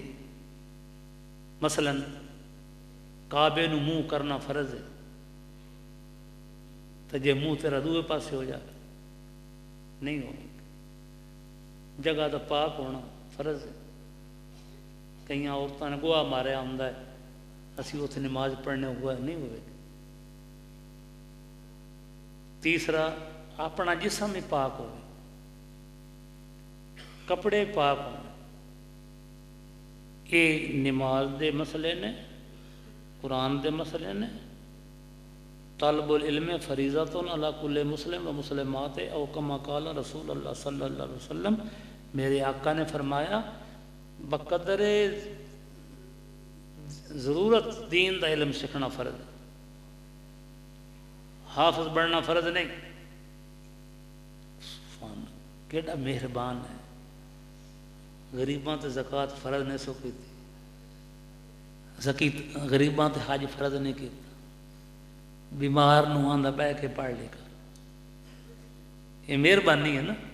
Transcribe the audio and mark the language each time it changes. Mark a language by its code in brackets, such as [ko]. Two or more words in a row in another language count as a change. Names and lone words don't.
[pa] ਮਸਲਨ ਕਾਬੇ ਨੂੰ ਮੂੰਹ ਕਰਨਾ ਫਰਜ਼ ਹੈ, ਤੇ ਜੇ ਮੂੰਹ ਤੇਰਾ ਦੂਏ ਪਾਸੇ ਹੋ ਜਾਵੇ ਨਹੀਂ ਹੋਵੇਗਾ। ਜਗ੍ਹਾ ਦਾ ਪਾਕ ਹੋਣਾ ਫਰਜ਼ ਹੈ। ਕਈਆਂ ਔਰਤਾਂ ਨੇ ਗੋਹਾ ਮਾਰਿਆ ਹੁੰਦਾ ਹੈ, ਅਸੀਂ ਉੱਥੇ ਨਮਾਜ਼ ਪੜ੍ਹਨੇ ਹੋਇਆ ਨਹੀਂ ਹੋਵੇਗਾ। ਤੀਸਰਾ, ਆਪਣਾ ਜਿਸਮ ਹੀ ਪਾਕ ਹੋਵੇ, ਕੱਪੜੇ ਪਾਕ ਹੋਣੇ। ਇਹ ਨਮਾਜ਼ ਦੇ ਮਸਲੇ ਨੇ, ਕੁਰਾਨ ਦੇ ਮਸਲੇ ਨੇ, कुरान दे मसले ने। [ar] طلب العلم فريضة على كل مسلم ومسلمة أو كما قال رسول الله صلى الله عليه وسلم. [ur] میرے آقا نے فرمایا بقدر ضرورت دین کا علم سیکھنا فرض. حافظ بننا فرض نہیں. [pa] ਕੇੜਾ ਮਿਹਰਬਾਨ ਹੈ, ਗ਼ਰੀਬਾਂ ਤੇ ਜ਼ਕਾਤ ਫ਼ਰਜ਼ ਨਹੀਂ ਸੋ ਕੀ, ਗ਼ਰੀਬਾਂ ਤੇ ਹੱਜ ਫ਼ਰਜ਼ ਨਹੀਂ ਕੀ, ਬੀਮਾਰ ਨੂੰ ਆਂਦਾ ਬਹਿ ਕੇ ਪੜ੍ਹ ਲੈਕਰ, ਇਹ ਮਿਹਰਬਾਨੀ ਹੈ ਨਾ।